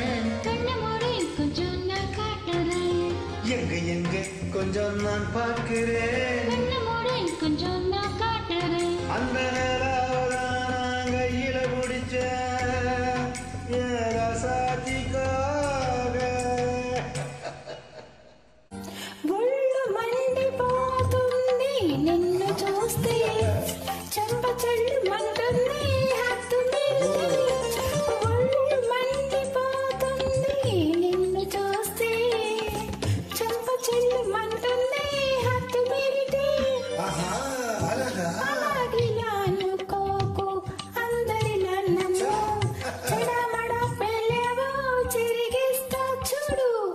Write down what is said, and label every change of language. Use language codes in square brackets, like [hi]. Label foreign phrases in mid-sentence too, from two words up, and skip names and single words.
[ta] கண்ண மூடி கொஞ்சம் நான் காட்டுறேன் எங்க எங்க கொஞ்சம் நான் பார்க்கிறேன் கண்ண மூடி கொஞ்சம் நான் காட்டுறேன் அந்த நேராவதான் நான் கையில பிடிச்ச ரசாதிக்காக [te] ఒళ్ళు మండిపోతుంది నిన్ను చూస్తే చెల్లు మంటుంది హత్తు ఒళ్ళు మండిపోతుంది నిన్ను చూస్తే చంప చెల్లు మంటుంది హత్తు మీరితే అలాగిలా అనుకోకు అందరిలా నన్ను చెడమడ పెళ్ళేవో చిరిగిస్తా చూడు.